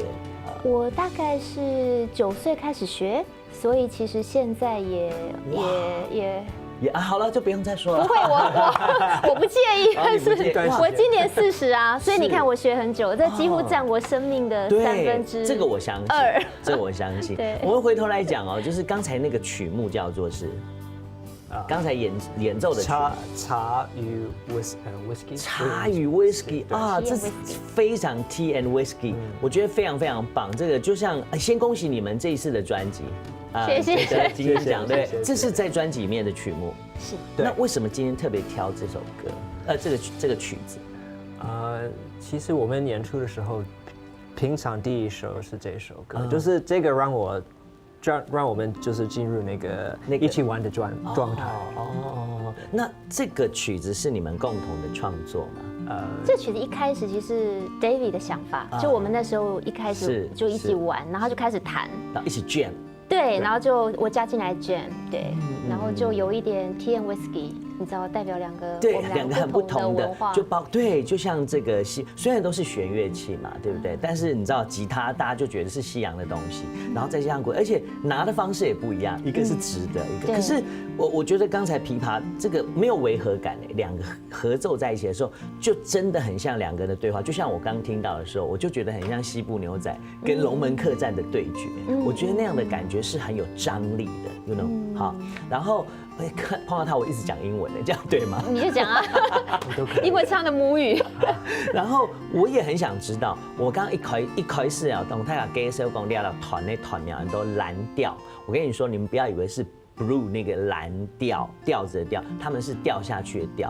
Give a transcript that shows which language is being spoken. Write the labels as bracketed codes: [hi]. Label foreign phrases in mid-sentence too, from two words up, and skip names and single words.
[zh] 我大概是9歲開始學，所以其實現在也好了，就不用再說了。不會，我不介意，但是我今年40啊，所以你看我學很久，這幾乎佔我生命的2/3。這個我相信，這個我相信。對，我們回頭來講哦，就是剛才那個曲目叫做是，剛才演奏的茶與 whisky。茶與 whisky 啊，這是非常 [en] tea and whisky， [zh] 我覺得非常非常棒。這個就像先恭喜你們這一次的專輯。謝謝。得金曲獎，對，這是在專輯裡面的曲目。是。那為什麼今天特別挑這首歌？這個曲子？其實我們演出的時候，平常第一首是這首歌，就是這個讓我們就是進入那個一起玩的狀態。哦。那這個曲子是你們共同的創作嗎？這曲子一開始其實是 David 的想法，就我們那時候一開始就一起玩，然後就開始彈，然後一起 jam。對，然後就我加進來 jam， 對。 然后就有一点 [en] Tea and Whisky， [zh] 你知道代表两个对两个很不同的文化，就像这个虽然都是弦乐器嘛，对不对？但是你知道吉他大家就觉得是西洋的东西，然后再加上而且拿的方式也不一样，一个是直的，一个可是我觉得刚才琵琶这个没有违和感诶，两个合奏在一起的时候，就真的很像两个人的对话，就像我刚听到的时候，我就觉得很像西部牛仔跟龙门客栈的对决，我觉得那样的感觉是很有张力的 ， [en] you know， [zh] 好，然后碰到他我一直讲英文的，这样对吗？你就讲啊，因为唱的母语。然后我也很想知道，我刚刚一开始啊，当他讲给手讲聊到团那团名都蓝调，我跟你说，你们不要以为是 blue 那个蓝调调子的调，他们是掉下去的调。